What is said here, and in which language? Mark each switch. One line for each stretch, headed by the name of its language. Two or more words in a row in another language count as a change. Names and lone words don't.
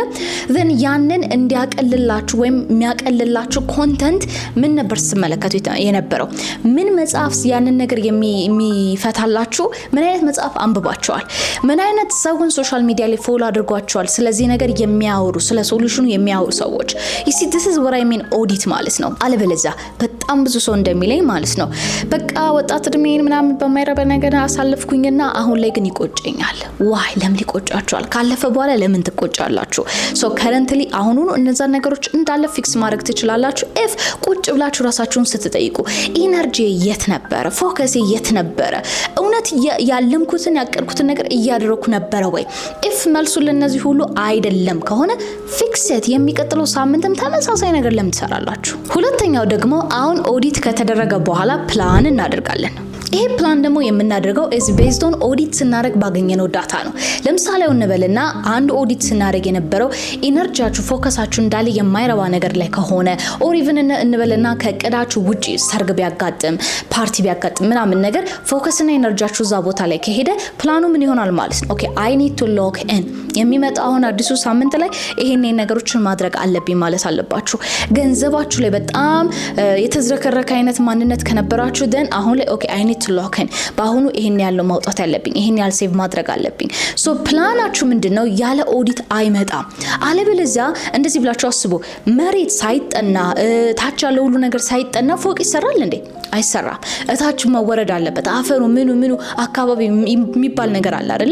Amharic: then ያንን እንዲያቀልላችሁ ወይም የሚያቀልላችሁ ኮንተንት ምን ነበር ስትመለከቱ የነበረው? ምን መጽሐፍ ያንን ነገር የሚፈታላችሁ? ምን አይነት መጽሐፍ አንብባችኋል? ምን አይነት ሰውን
English: social media
Amharic: ላይ ፎሎ አድርጓቸዋል? ስለዚህ ነገር የሚያወሩ ስለ ሶሉሽኑ የሚያወሩ ሰዎች
English: you see this is what I mean
Amharic: ኦዲት ማለት ነው። አለበለዚያ በጣም ብዙ ሰው እንደሚለኝ ማለት ነው በቃ ወጣት እድሜን ምናምን በማይረባ ነገር አሳልፍኩኝና አሁን ላይ ግን ይቆጨኛል። ዋይ ለምን ይቆጫችኋል? ካለፈ በኋላ ለምን ትቆጫላችሁ?
English: so currently
Amharic: አሁኑኑ እነዛ ነገሮች እንዳለ ፊክስ ማድረግ ትችላላችሁ if ቁጭ ብላችሁ ራሳችሁን ስትጠይቁ ኢነርጂ የት ነበረ? ፎከስ የት ነበረ? እውነት ያለምኩትን ያቀርኩትን ነገር እያደረኩ ነበረ ወይ? if መልሱ ለነዚህ ሁሉ አይደለም ከሆነ ፊክስት የሚቀጥለው ሳምንትም ተመሳሳይ ነገር ለምን ትሰራላችሁ? ሁለተኛው ደግሞ አሁን ኦዲት ከተደረገ በኋላ ፕላን እናደርጋለን። ይሄ ፕላን ደግሞ የምናደርገው
English: is based on
Amharic: ኦዲት ስናደርግ ባገኘነው ዳታ ነው። ለምሳሌ እንበልና አንድ ኦዲት ስናደርግ የነበረው ኢነርጂያችሁ ፎከሳችሁ እንዳለ የማይረባ ነገር ላይ ከሆነ
English: or even
Amharic: እንበልና ከእቅዳችሁ ውጪ ሰርግ ቢያጋጥም ፓርቲ ቢያጋጥም ምናምን ነገር ፎከስና ኢነርጂያችሁ እዛ ቦታ ላይ ከሄደ ፕላኑ ምን ይሆናል ማለት ነው?
English: OK I need to lock in
Amharic: የሚመጣው አሁን አዲሱ ሳምንት ላይ ይሄን ነገሮችን ማድረግ አለብኝ ማለት አለባችሁ። ገንዘባችሁ ላይ በጣም የተዝረከረከ አይነት ማንነት ከነበራችሁ then አሁን ላይ
English: OK I need to lock in
Amharic: በአሁኑ ይሄን ያለው ማውጣት ያለብኝ፣ ይሄን ያህል ሴቭ ማድረግ አለብኝ። ሶ ፕላናችሁ ምንድነው? ያለ ኦዲት አይመጣም። አለበለዚያ እንደዚህ ብላችሁ አስቡ። መሬት ሳይጠና ታች ያለው ሁሉ ነገር ሳይጠና ፎቅ ይሰራል እንዴ? አይሰራም። እታች መወረድ አለበት። አፈሩ ምኑ አካባቢ የሚባል ነገር አለ አይደለ?